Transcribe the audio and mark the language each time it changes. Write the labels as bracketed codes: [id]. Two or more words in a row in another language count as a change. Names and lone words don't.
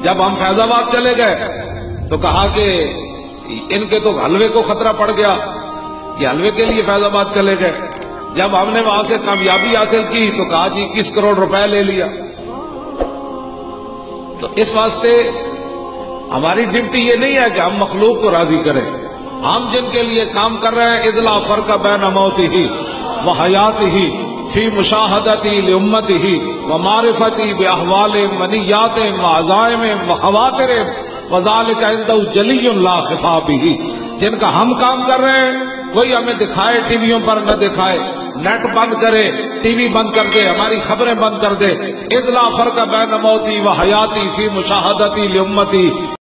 [ur] جب ہم فیض آباد چلے گئے تو کہا کہ ان کے تو حلوے کو خطرہ پڑ گیا، یہ حلوے کے لیے فیض آباد چلے گئے۔ جب ہم نے وہاں سے کامیابی حاصل کی تو کہا جی 21 کروڑ روپے لے لیا۔ تو اس واسطے ہماری ڈیوٹی یہ نہیں ہے کہ ہم مخلوق کو راضی کریں، ہم جن کے لیے کام کر رہے ہیں [ar] اذلا فرق بین موتہ و حیاتہ فی مشاہدتی لامتہ و معرفتی باحوال منیات و عزائم و خواتر وذالک عنده جلی لا خفا بہ۔ [ur] جن کا ہم کام کر رہے ہیں وہی ہمیں دکھائے، ٹی ویوں پر نہ دکھائے، نیٹ بند کرے، ٹی وی بند کر دے، ہماری خبریں بند کر دے۔ [ar] اذلا فرق بین موتی و حیاتی فی مشاہدتی لامتی